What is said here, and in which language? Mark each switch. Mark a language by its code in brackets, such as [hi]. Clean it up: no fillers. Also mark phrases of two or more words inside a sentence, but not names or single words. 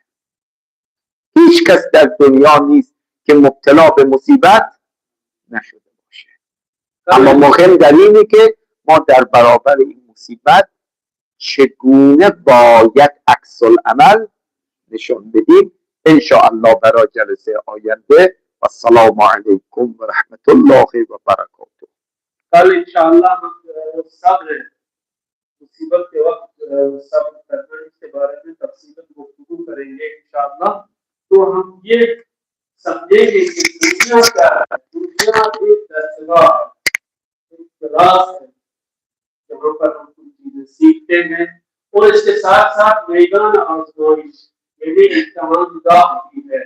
[fa] هیچ کس در دنیا نیست که مبتلا به مصیبت نشده باشه، اما مهم در اینه که ما در برابر این مصیبت چگونه باید عکس العمل نشون بدیم. [ar] ان شاء الله [fa] برای جلسه آینده. [ar] و السلام علیکم و رحمت الله و برکاته. [hi] कल इंशाअल्लाह हम सब्र मुसीबत के वक्त सब्र करने के बारे में तफसीलन गुफ्तगू करेंगे इंशाअल्लाह। तो हम ये समझेंगे कि दुनिया का दुनिया एक दरगाह एक क्लास है जहाँ पर हम कुछ चीजें सीखते हैं और इसके साथ साथ मैदान आजमाइश यानी इम्तिहान गाह होती है।